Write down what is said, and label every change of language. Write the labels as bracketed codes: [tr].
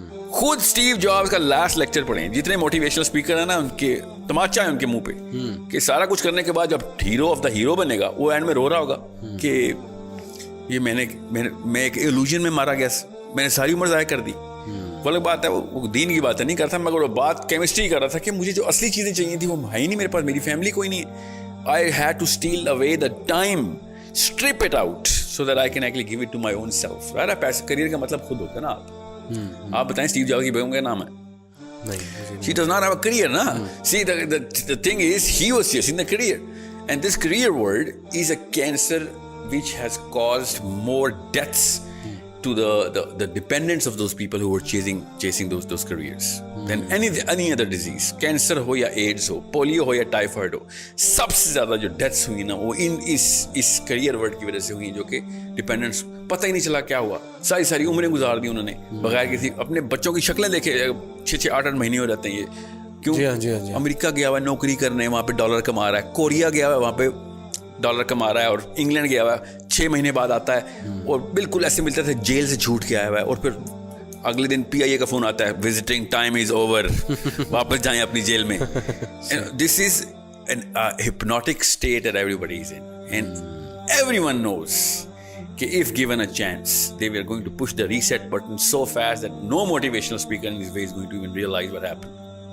[ur] خود Steve jobs کا last lecture پڑھیں. جتنے موٹیویشنل اسپیکر ہیں نا ان کے تماچا ہے ان کے منہ پہ کہ سارا کچھ کرنے کے بعد جب [en] hero of the hero [ur] بنے گا وہ اینڈ میں رو رہا ہوگا کہ یہ میں ایک ایلوژن میں مارا گیا, میں نے ساری عمر ضائع کر دی. وہ الگ بات ہے, وہ دین کی بات نہیں کرتا, مگر وہ بات کیمسٹری کر رہا تھا کہ مجھے جو اصلی چیزیں چاہیے تھی وہ ہے ہی نہیں میرے پاس, میری فیملی کوئی نہیں ہے. [en] I had to steal away the time, strip it out so that I can actually give it to my own self. right? [ur] پیسے کریئر کا مطلب خود ہوتا ہے نا. آپ بتائیں اسٹیو جابس کی بیگم کا نام ہے, [en] she does not have a career [ur] na. [en] See the thing is he was chasing the career, and this career world is a cancer which has caused more deaths to the dependents of those people who were chasing those careers than any other disease. [ur] Cancer ho ya AIDS ho, polio ho ya typhoid ho, سب سے زیادہ جو deaths ہوئی نا وہ اس career word کی وجہ سے ہوئی, جو کہ ڈپینڈنٹس پتہ ہی نہیں چلا کیا ہوا. ساری عمریں گزار دی انہوں نے بغیر کسی, اپنے بچوں کی شکلیں دیکھے 6 8 مہینے ہو جاتے ہیں یہ کیوں. امریکہ گیا ہوا ہے نوکری کرنے, وہاں پہ ڈالر کما رہا ہے. کوریا گیا ہوا ہے, وہاں پہ ڈالر کما رہا ہے. اور انگلینڈ گیا ہوا ہے, 6 مہینے بعد آتا ہے اور بالکل ایسے ملتا تھا جیل سے چھوٹ کے آیا ہوا ہے, اور پھر اگلے دن PIA کا فون آتا ہے, [en] visiting time is over, [ur] واپس جائیں اپنی جیل میں. [en] This is an hypnotic state that everybody is in, and everyone knows کہ if given a chance they were going to push the reset button so fast that no motivational speaker in this way is going to even realize what happened.